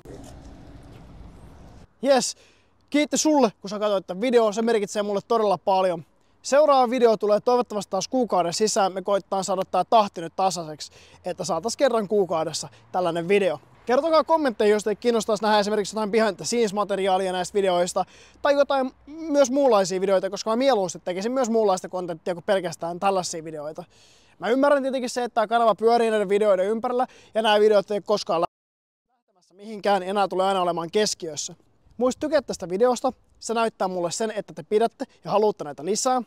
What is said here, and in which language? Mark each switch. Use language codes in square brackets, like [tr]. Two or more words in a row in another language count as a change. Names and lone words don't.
[fi] Jes, kiitti sulle, kun sä katsoit tämän videon. Se merkitsee mulle todella paljon. Seuraava video tulee toivottavasti taas kuukauden sisään. Me koittaa saada tää tahti nyt tasaiseksi, että saatais kerran kuukaudessa tällainen video. Kertokaa kommentteja, jos teitä kiinnostaisi nähdä esimerkiksi jotain [en] behind the scenes [fi] -materiaalia näistä videoista tai jotain myös muunlaisia videoita, koska mä mieluusti tekisin myös muunlaista kontenttia kuin pelkästään tällaisia videoita. Mä ymmärrän tietenkin se, että tämä kanava pyörii näiden videoiden ympärillä ja nämä videot ei koskaan lähtemässä mihinkään, enää tulee aina olemaan keskiössä. Muista tykkää tästä videosta, se näyttää mulle sen, että te pidätte ja haluatte näitä lisää.